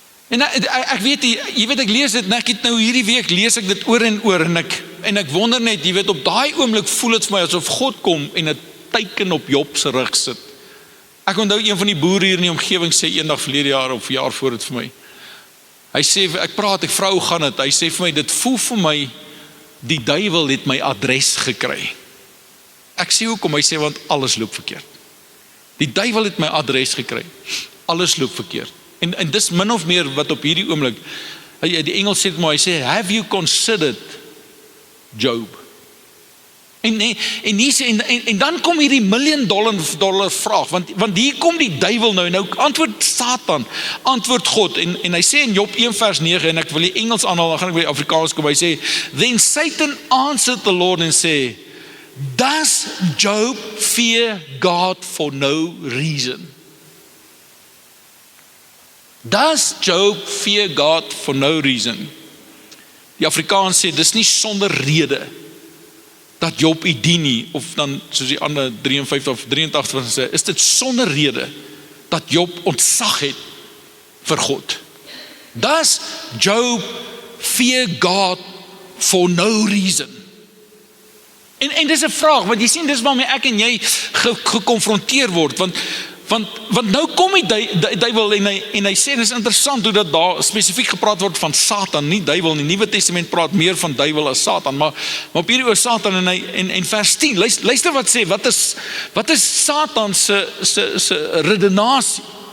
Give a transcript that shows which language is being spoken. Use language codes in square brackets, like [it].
[af] En ek weet, jy weet, ek lees dit, en ek het nou hierdie week, lees ek dit oor en oor, en ek wonder net, jy weet, op daai oomblik voel dit vir my, asof God kom, en 'n teiken op Job se rug sit. Ek onthou een van die boere hier in die omgewing, sê eendag verlede jaar, of jaar voor dit vir my, hy sê, ek vra hoe gaan dit, hy sê vir my, dit voel vir my, die duiwel het my adres gekry. Ek sê hoekom, hy sê, want alles loop verkeerd. Die duiwel het my adres gekry. Alles loop verkeerd. En dis min of meer wat op hierdie oomblik, Die Engels sê dit maar, hy sê, [en] have you considered Job? [af] En dan kom hierdie $1 million vraag, want hier kom die duiwel nou antwoord Satan, antwoord God, en hy sê in Job 1 vers 9, en ek wil die Engels aanhaal, dan gaan ek by die Afrikaans kom, hy sê, [en] then Satan answered the Lord and [af] sê, [en] does Job fear God for no reason? Does Job fear God for no reason? [af] Die Afrikaans sê, dis nie sonder rede, dat Job u dien nie, of dan soos die ander 53 of 83 wat sê, is dit sonder rede, dat Job ontzag het vir God. [en] Does Job fear God for no reason? [af] En dis 'n vraag, want jy sien, dis waarmee ek en jy gekonfronteer word, want nou kom die duiwel en hy sê, dis interessant hoe dat daar spesifiek gepraat word van Satan, nie duiwel nie. Nuwe Testament praat meer van duiwel as Satan, maar op hierdie oor Satan en vers 10, luister wat sê, wat is Satan se redenasie?